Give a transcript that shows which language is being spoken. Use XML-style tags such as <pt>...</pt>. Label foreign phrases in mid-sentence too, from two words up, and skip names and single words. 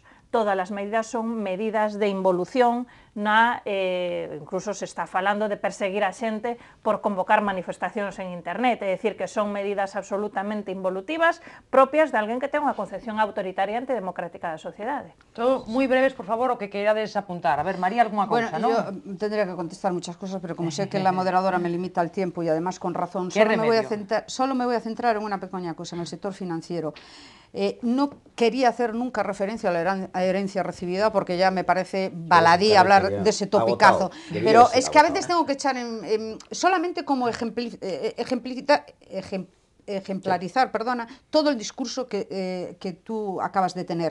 <gl>Todas as medidas son medidas de involución, incluso se está falando de perseguir a xente por convocar manifestacións en internet, é dicir, que son medidas absolutamente involutivas propias de alguén que ten unha concepción autoritaria e antidemocrática da sociedade. Todo moi breves, por favor, o que queirades apuntar. A ver, María, alguna</gl> <es>Bueno,</es> <gl>cousa, non?</gl> <es>yo tendría que contestar muchas cosas, pero como sé que la moderadora me limita el tiempo y además con razón, ¿Qué solo me voy a centrar en una pequeña cosa, en el sector financiero. No quería hacer nunca referencia a la herencia recibida porque ya me parece baladí hablar de ese topicazo, pero es que a veces tengo que echar solamente como ejemplarizar, todo el discurso que tú acabas de tener.</es>